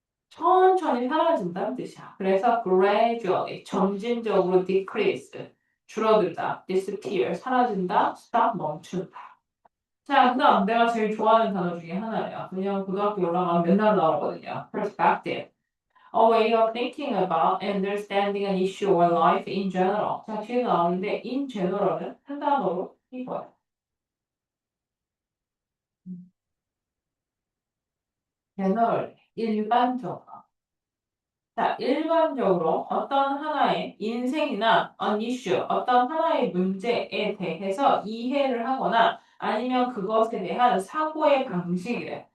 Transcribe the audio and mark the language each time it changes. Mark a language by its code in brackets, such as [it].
[ko] 천천히 사라진다는 뜻이야. 그래서 gradually, 점진적으로 decrease, 줄어들다, disappear, 사라진다, stop, 멈춘다. 자, 그다음 내가 제일 좋아하는 단어 중에 하나예요. 그냥 고등학교 올라가면 맨날 나오거든요. perspective. [en] A way of thinking about and understanding an issue or life in general. [ko] 자, 뒤에 나오는데 in general은 한 단어로 이거예요. general, 일반적으로. 자, 일반적으로 어떤 하나의 인생이나 an issue, 어떤 하나의 문제에 대해서 이해를 하거나 아니면 그것에 대한 사고의 방식이래.